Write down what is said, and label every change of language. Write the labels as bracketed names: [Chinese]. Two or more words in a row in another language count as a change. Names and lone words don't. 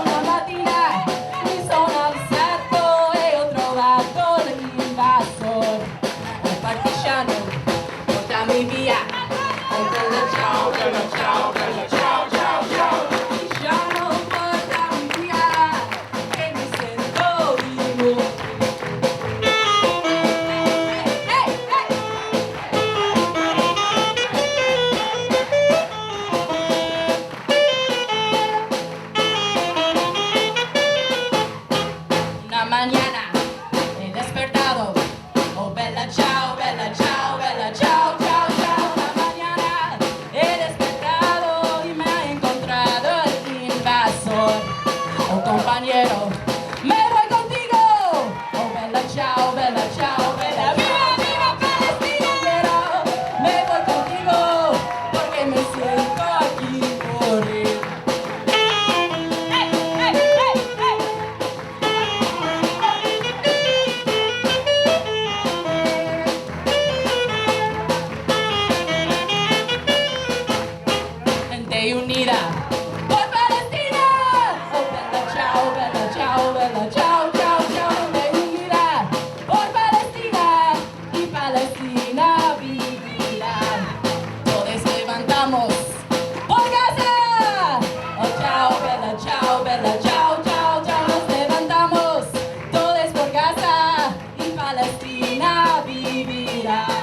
[Italian] Una mattina mi sono alzato e ho trovato l'invasor, un partigiano, portami via, oh bella ciao, bella ciao, bella ciao, ciao, ciao. Partigiano, portami via, che mi sento vivo. [Spanish] Mañana he despertado, [Italian] oh bella ciao, bella ciao, bella ciao, ciao, ciao. [Spanish] Una mañana he despertado y me ha encontrado el invasor, oh compañero, me voy contigo, [Italian] oh bella ciao, bella ciao, bella viva, viva Palestina, [Spanish] me voy contigo porque me siento aquí morir. Unida por Palestina, [Italian] oh bella ciao, bella ciao, bella ciao, ciao, [Spanish] ciao. Gente unida por Palestina y Palestina vivirá. Todos levantamos por Gaza, [Italian] oh ciao, bella ciao, bella ciao, ciao, [Spanish] ciao. Nos levantamos todos por Gaza y Palestina vivirá.